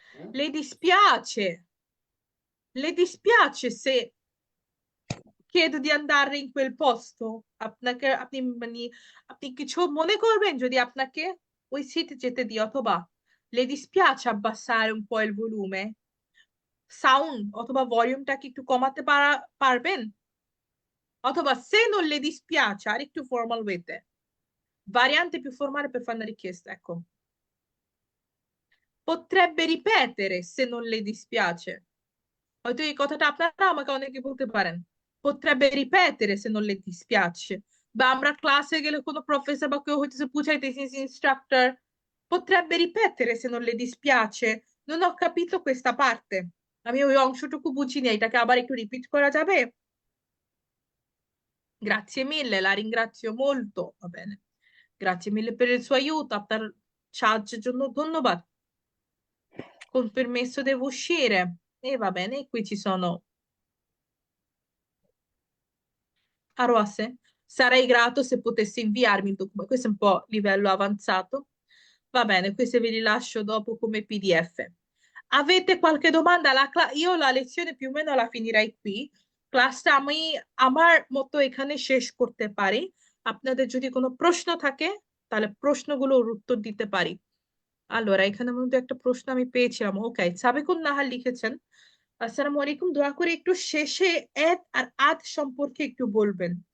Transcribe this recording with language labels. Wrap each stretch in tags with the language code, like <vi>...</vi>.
<it>Le dispiace se chiedo di andare in quel posto?</it> <bn>আপনাকে আপনি কিছু মনে করবেন যদি আপনাকে ওই সিটে যেতে দিই, অথবা</bn> <it>le dispiace abbassare un po' il volume?</it> <bn>Sound অথবা ভলিউমটাকে একটু কমাতে পারবেন?</bn> <it>অথবা se non le dispiace,</it> <bn>আর একটু ফর্মাল ওয়েতে,</bn> <it>variante più formale per fare una richiesta, ecco. Potrebbe ripetere se non le dispiace.</it> <bn>হয়তো এই কথাটা আপনারা আমাকে অনেকে বলতে পারেন,</bn> <it>potrebbe ripetere se non le dispiace,</it> <bn>বা আমরা ক্লাসে গেলে কোনো প্রফেসর বা কেউ হইতেছে বুঝাইতেছে, instructor,</bn> <it>potrebbe ripetere se non le dispiace, non ho capito questa parte,</it> <bn>আমি ওই অংশটুকু বুঝিনি, এটাকে আবার একটু রিপিট করা যাবে?</bn> <it>Grazie mille, la ringrazio molto, va bene, grazie mille per il suo aiuto,</it> <bn>আপনার সাহায্যের জন্য ধন্যবাদ,</bn> <it>con permesso devo uscire, e va bene, qui ci sono Aroase, sarei grato se potessi inviarmi il documento. Questo è un po' livello avanzato. Va bene, queste ve li lascio dopo come PDF. Avete qualche domanda? Io la lezione più o meno la finirei qui.</it> <bn>ক্লাসটা আমি আমার মতো এখানে শেষ করতে পারি। আপনাদের যদি কোনো প্রশ্ন থাকে তাহলে প্রশ্নগুলোর উত্তর দিতে পারি। Allora, এখানে মধ্যে একটা প্রশ্ন আমি পেয়েছিলাম। ওকে, সাবিকুন নাহার লিখেছেন, আসসালামু আলাইকুম, দোয়া করে একটু শেষে এদ আর আদ সম্পর্কে একটু বলবেন।</bn>